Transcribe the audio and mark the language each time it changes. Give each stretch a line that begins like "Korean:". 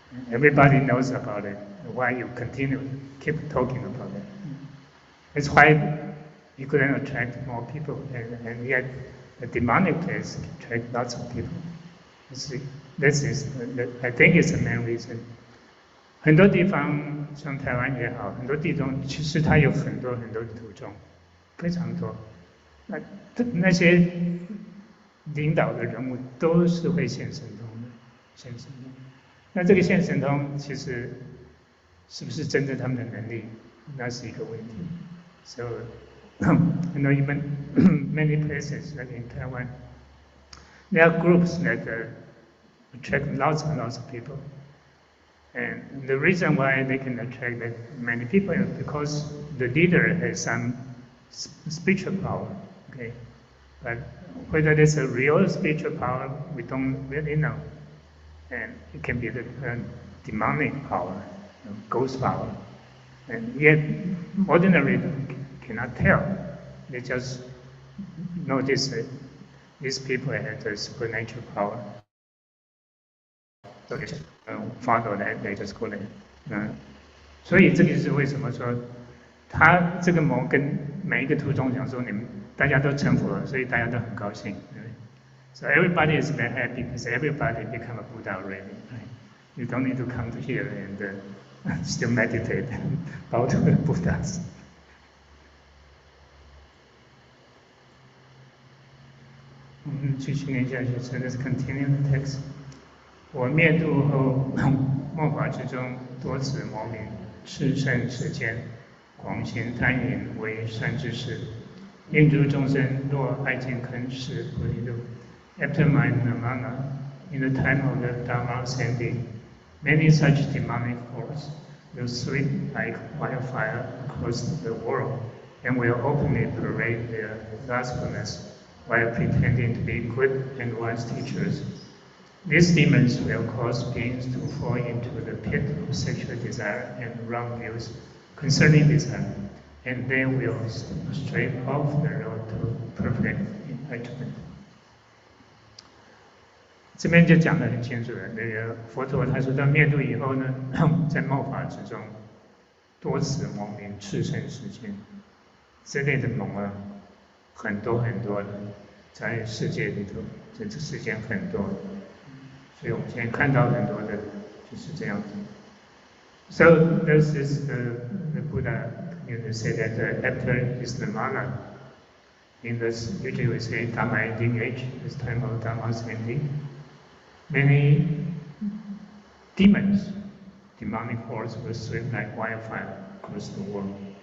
English: Everybody knows about it. Why you keep talking about it? It's why you couldn't attract more people, and yet the demonic place attract lots of people. I think it's the main reason.
Chinese: 很多地方像台湾也好，很多地方其实它有很多的徒众，非常多。那些领导的人物都是会现神通的，现神通。那这个现神通其实是不是真正他们的能力，那是一个问题。
English: So, you know, even many places like in Taiwan, there are groups that attract lots and lots of people. And the reason why they can attract that many people is because the leader has some spiritual power. Okay, but whether it's a real spiritual power, we don't really know. And it can be the demonic power, ghost power. And yet, ordinarily cannot tell. They just notice that these people have the supernatural power. So they just follow that, they just go there.
Chinese: 所以这个是为什么说他这个魔跟每一个徒众讲说你们大家都成佛了，所以大家都很高兴。
English: So everybody is very happy because everybody become a Buddha already. Right? You don't need to come to here and still meditate about the Buddhas.
Chinese: 我们继续念下去
English: ，So let's continue the text.
Chinese: 我灭度后，末法之中，多此魔名，炽盛世间，广行贪淫为善知识，令诸众生若爱见坑是菩提路。
English: After my nirvana, in the time of the Dharma ascending, many such demonic forces will sweep like wildfire across the world, and will openly parade their lustfulness while pretending to be good and wise teachers. These demons will cause beings to fall into the pit of sexual desire and wrong views concerning desire, and they will stray off the road to perfect enlightenment.
Chinese: 这边就讲得很清楚了。那个佛陀他说到灭度以后呢，在末法之中，多此魔名，炽盛世间，这类的魔啊，很多的，在世界里头，在这世间很多。所以我们现在看到很多的，就是这样子。
English: So this is the Buddha. You say that after his nirvana, in this usually we say Dharma ending age, this time of Dharma's ending. Many demons, demonic hordes will sweep like wildfire across the world.